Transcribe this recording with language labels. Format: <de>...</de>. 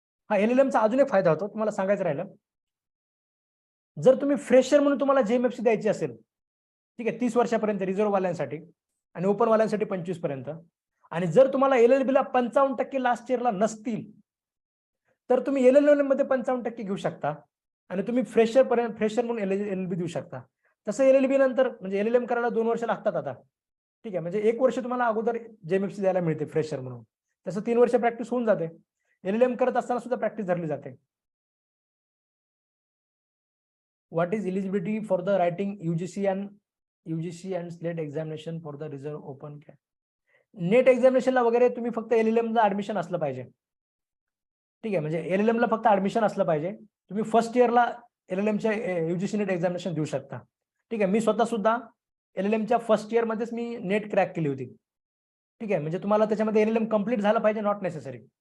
<mr>हा, LLM चा अजून एक फायदा होतो, तुम्हाला सांगायचं राहिलं. जर तुम्ही फ्रेशर म्हणून तुम्हाला JMFC द्यायची असेल, ठीक आहे, 30 वर्षापर्यंत रिझर्व्ह वाल्यांसाठी आणि ओपन वाल्यांसाठी 25 पर्यंत, आणि जर तुम्हाला LLB ला 55% लास्ट इयरला नसतील, तर तुम्ही LLM मध्ये 55% घेऊ शकता आणि तुम्ही फ्रेशर म्हणून LLB देऊ शकता. तसं LLB नंतर म्हणजे LLM करायला 2 वर्ष लागतात आता, ठीक आहे, म्हणजे 1 वर्ष तुम्हाला अगोदर JMFC द्यायला मिळते फ्रेशर म्हणून. तसं 3 वर्ष प्रॅक्टिस होऊन जाते. LLM करत असताना सुद्धा प्रॅक्टिस धरली जाते.</mr> <en>What is eligibility for the writing UGC and SLET examination for the reserve open?</en> <mr>Net एक्झामिनेशनला वगैरे तुम्ही फक्त LLM ला ऍडमिशन असलं पाहिजे, ठीक आहे, म्हणजे LLM ला फक्त ऍडमिशन असलं पाहिजे. तुम्ही फर्स्ट इयरला LLM च्या UGC नेट एक्झामिनेशन देऊ शकता, ठीक आहे. मी स्वतः सुद्धा LLM च्या फर्स्ट इयर मध्येच मी नेट क्रॅक केली होती, ठीक आहे. म्हणजे तुम्हाला त्याच्यामध्ये LLM कम्प्लीट झालं पाहिजे,</mr> <en>Not necessary.</en>